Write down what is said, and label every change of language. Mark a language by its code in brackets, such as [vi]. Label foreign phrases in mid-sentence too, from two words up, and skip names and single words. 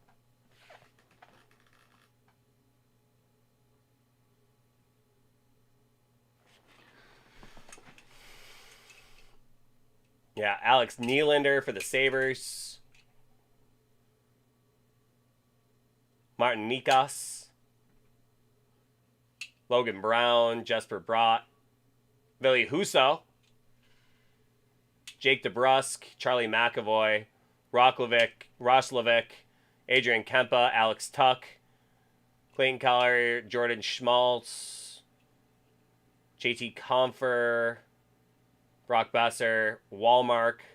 [en] Yeah, Alex Nylander for the Sabres. Martin Nikas. Logan Brown, Jesper Bratt. Billy Husso. Jake DeBrusk, Charlie McAvoy, Roslovic, Adrian Kempa, Alex Tuck, Clayton Keller, Jordan Schmaltz, JT Compher, Brock Besser, Walmark,